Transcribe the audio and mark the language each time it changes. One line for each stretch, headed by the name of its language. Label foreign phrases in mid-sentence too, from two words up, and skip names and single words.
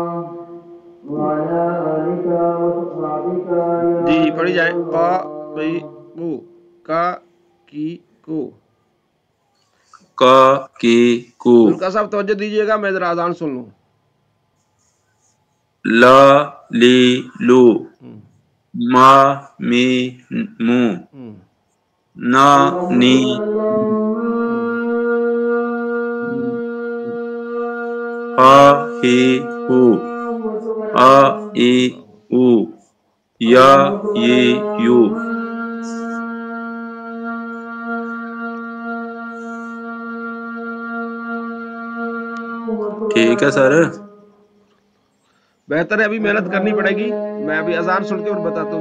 Urdu: جی جی پڑھی جائے. قا قی قو کا کی کو. کا کی کو ملکہ صاحب توجہ دیجیے گا, میں ذرا اذان سن لوں. لا لی لو ما می مو ना नी हा ही हु आ ई उ या ये यू ٹھیک ہے سر. بہتر ہے، ابھی محنت کرنی پڑے گی۔ میں ابھی اذان سن کے اور بتاتا ہوں.